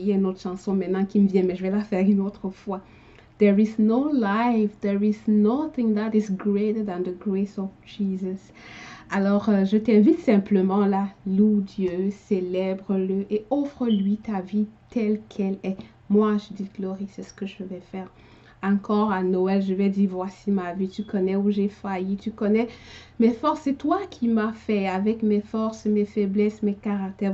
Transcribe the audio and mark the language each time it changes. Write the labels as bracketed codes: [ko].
[fr] Il y a une autre chanson maintenant qui me vient, mais je vais la faire une autre fois. [en] There is no life, there is nothing that is greater than the grace of Jesus. [fr] Alors, je t'invite simplement là, loue Dieu, célèbre-le et offre-lui ta vie telle qu'elle est. Moi, je dis Glory, c'est ce que je vais faire. Encore à Noël, je vais dire, voici ma vie, tu connais où j'ai failli, tu connais mes forces, c'est toi qui m'as fait avec mes forces, mes faiblesses, mes caractères.